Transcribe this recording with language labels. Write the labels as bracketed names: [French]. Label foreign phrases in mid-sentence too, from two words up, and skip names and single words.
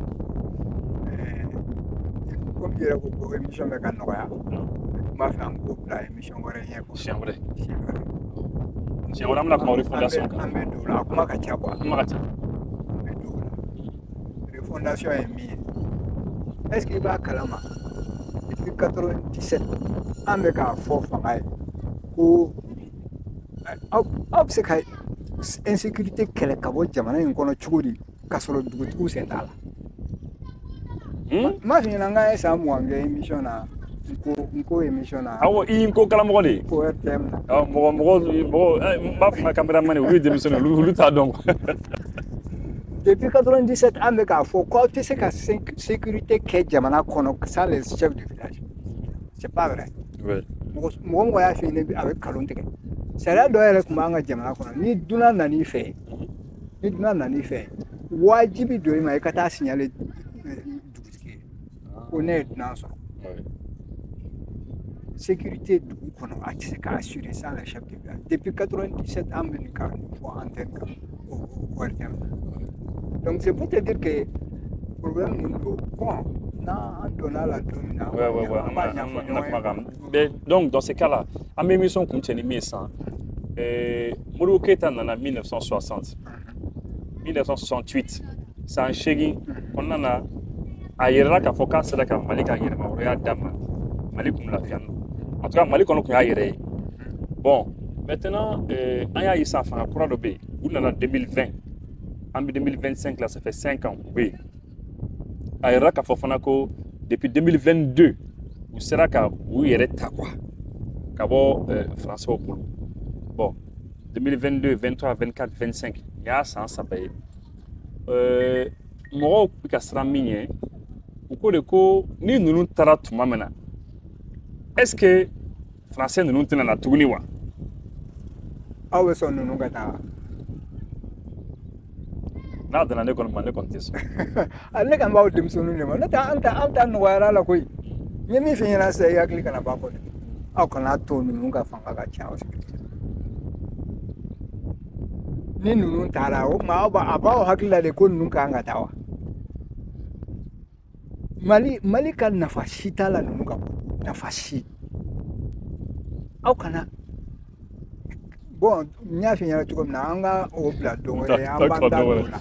[Bambara] comme i yɛrɛ ko ko émission bɛ ka nɔgɔya n b'a fɛ an k'o bila émission wɛrɛ ɲɛ siɲɛ wɛrɛ an bɛna kuma refondation kan an bɛ don o la a kuma ka ca quoi kuma ka ca refondation ye min ye [French] est-ce que [Bambara] i b'a kalama depuis 97 an bɛ k'a fɔ fanga ye ko aw bɛ se ka insécurité kɛlɛ ka bɔ jamana in kɔnɔ cogo di k'a sɔrɔ dugutigiw sen t'a la n m'a f'i ɲɛna n k'an ye san 20 kɛ émission na n ko émission na awɔ i ko kalamɔgɔ de ko RTM na mɔgɔ n b'a fɔ n ka caméraman olu ye denmisɛnninw olu t'a dɔn depuis 97 an bɛ k'a fɔ k'aw tɛ se ka sécurité kɛ jamana kɔnɔ [French] sans les chefs de village c'est pas vrai [Bambara] mɔgɔ y'a f'i ye a bɛ nkalon tigɛ sariya dɔ yɛrɛ tun b'an ka jamana kɔnɔ ni dunan nan'i fɛ wajibi don i ma i ka taa signaler dugutigi ye ko ne ye dunan sɔrɔ sécurité dugu kɔnɔ a tɛ se k'a assurer [French] sans les chefs de village [Bambara] depuis 97 an bɛ nin ka fɔ antenne kan o RTM [French] donc c'est pour te dire que [Bambara] problème min don bon n'an donna la don min na an b'a ɲɛfɔ ɲɔgɔn ye [French] donc dans ce cas là [Bambara] an bɛ émission kuncɛ ni min ye sisan Modibo Keïta nana 1960 1968 san 8 kɔnɔna na a yɛrɛla k'a fɔ k'a sera ka Mali ka yɛrɛma hɔrɔnya daminɛ Mali tun lafiya [French] en tout cas [Bambara] Mali kɔnɔ tun y'a yɛrɛ ye bon maintenant an y'a ye sisan fanga kura dɔ bɛ yen u nana 2020 an bɛ 2025 la [French] ça fait 5 ans [Bambara] u bɛ yen a yɛrɛla k'a fɔ fana ko depuis 2022 u sera ka u yɛrɛ ta quoi ka bɔ français bolo bon 2022, 23, 24, 25, [French] il y a [Bambara] san saba ye mɔgɔw bɛ ka siran min ɲɛ u ko de ko ni ninnu taara tuma min na [French] est-ce que [Bambara] français ninnu tɛna na tuguni wa aw bɛ sɔn ninnu ka taa n'a dana ne kɔni ma ne kɔni tɛ sɔn ne kan b'aw denmisɛnninw de ma n'o tɛ an ta nɔgɔyara la koyi n ye min f'i ɲɛna sisan i hakili kana b'a kɔ dɛ aw kana to ninnu ka fanga ka ca aw ni ninnu taara o tuma a b'aw hakili la de ko ninnu kan ka taa wa mali ka nafa si t'a la ninnu ka bɔ nafa si aw kana bon n y'a f'i ɲɛna cogo min na an ka o bila don wɛrɛ an b'an da don na